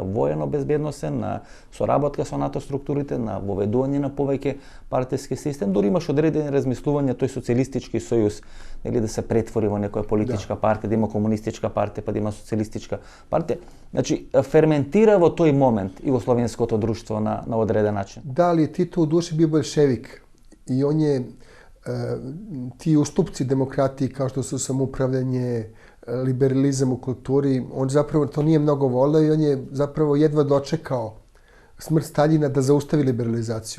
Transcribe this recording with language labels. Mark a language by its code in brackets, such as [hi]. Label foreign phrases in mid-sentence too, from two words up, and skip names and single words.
[mk] воено-безбедносен, на соработка со НАТО структурите, на воведување на повеќе партиски систем, дури имаш одредени размислувања тој социјалистички сојуз, нели да се претвори во некоја политичка партија, да има комунистичка партија, па да има социјалистичка партија. Значи ферментира во тој момент југословенското друштво на одреден начин. [sr] Да, ali Tito u duši bio bolševik i on je ti ustupci demokratiji kao što su samoupravljanje, liberalizam u kulturi, on zapravo to nije mnogo voleo i on je zapravo jedva dočekao smrt Staljina da zaustavi liberalizaciju.